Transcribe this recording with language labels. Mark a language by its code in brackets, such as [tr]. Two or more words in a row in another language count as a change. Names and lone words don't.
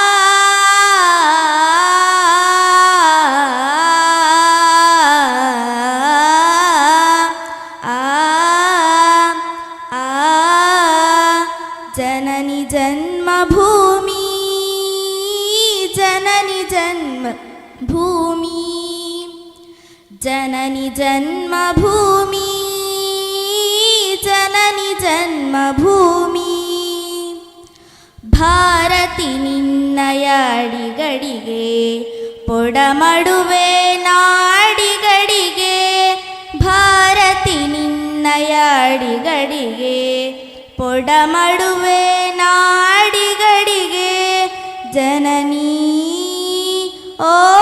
[sa] जननी जन्मभूमि जननी जन्मभूमि जननी जन्मभूमि जननी जन्मभूमि [kn] ಭಾರತಿ ನಿನ್ನಯ ಅಡಿಗಡಿಗೆ ಪೊಡಮಡುವೆ ನಾಡಿಗಡಿಗೆ ಭಾರತಿ ನಿನ್ನಯ ಅಡಿಗಡಿಗೆ ಪೊಡಮಡುವೆ ನಾಡಿಗಡಿಗೆ ಜನನಿ ಓ